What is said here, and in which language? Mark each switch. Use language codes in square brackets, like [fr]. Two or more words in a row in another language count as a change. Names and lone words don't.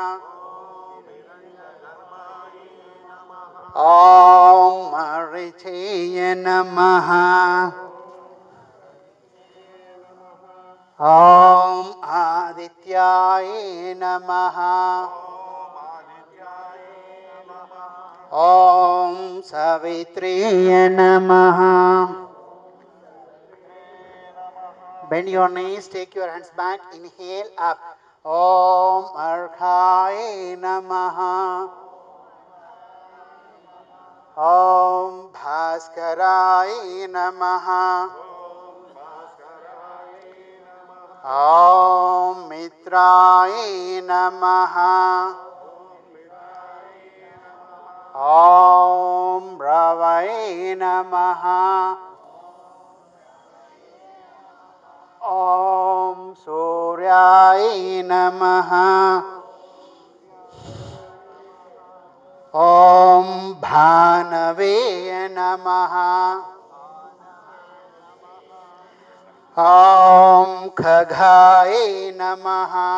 [sa] ఓం మరీచయ నమః. ఓం ఆదిత్యాయ నమః. ఓం సవిత్రయ నమః. [en] Bend your knees, take your hands back, inhale up. [sa] ओं अर्काय नमः. ओं भास्कराय नमः. ओं मित्राय नमः. ओं रवये नमः. ఓం సూర్యాయ నమః. ఓం భానవే నమః. ఓం ఖగాయ నమః.